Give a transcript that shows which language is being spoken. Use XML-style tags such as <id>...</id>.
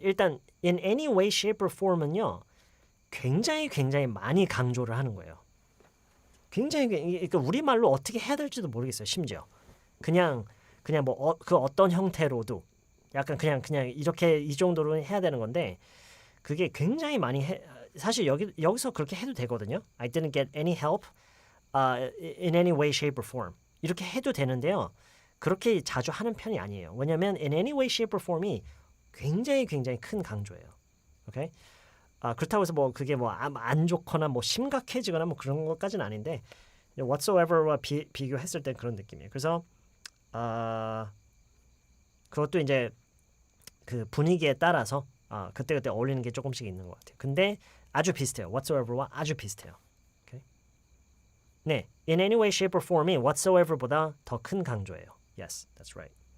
<ko>일단 in any way, shape, or form은요. 굉장히 많이 강조를 하는 거예요. 굉장히 그러니까 우리말로 어떻게 해야 될지도 모르겠어요. 심지어 그냥 뭐 그 어떤 형태로도 약간 그냥 이렇게 이 정도로 해야 되는 건데 그게 굉장히 많이 사실 여기서 그렇게 해도 되거든요.</ko> <en>I didn't get any help in any way, shape, or form</en> <ko>이렇게 해도 되는데요. 그렇게 자주 하는 편이 아니에요. 왜냐하면 in any way, shape, or form이 굉장히 큰 강조예요. 오케이? 그렇다고 해서 뭐 그게 뭐 안 좋거나 뭐 심각해지거나 뭐 그런 것까지는 아닌데 whatsoever와 비교했을 때 그런 느낌이에요. 그래서 그것도 이제 그 분위기에 따라서 그때 어울리는 게 조금씩 있는 것 같아요. 근데 아주 비슷해요. whatsoever와 아주 비슷해요.</ko> <en>Okay?</en> <ko>네, in any way, shape, or form이 whatsoever보다 더 큰 강조예요.</ko> <en>Yes, that's right.</en>